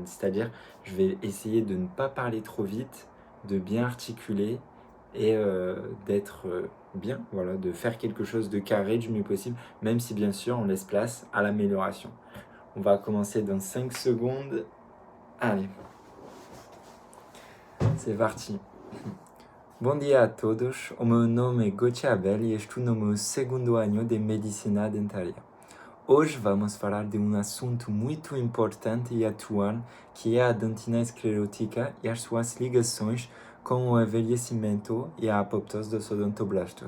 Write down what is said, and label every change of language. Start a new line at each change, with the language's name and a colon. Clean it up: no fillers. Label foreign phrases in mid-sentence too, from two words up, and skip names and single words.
French: C'est-à-dire, je vais essayer de ne pas parler trop vite, de bien articuler et d'être bien, voilà, de faire quelque chose de carré du mieux possible, même si bien sûr on laisse place à l'amélioration. On va commencer dans 5 secondes. Allez. C'est parti.
Portuguese: Bom dia a todos. O meu nome é Gotiabel e estou no meu segundo ano de Medicina Dentária. Hoje vamos falar de um assunto muito importante e atual, que é a dentina esclerótica e as suas ligações com o envelhecimento e a apoptose dos odontoblastos.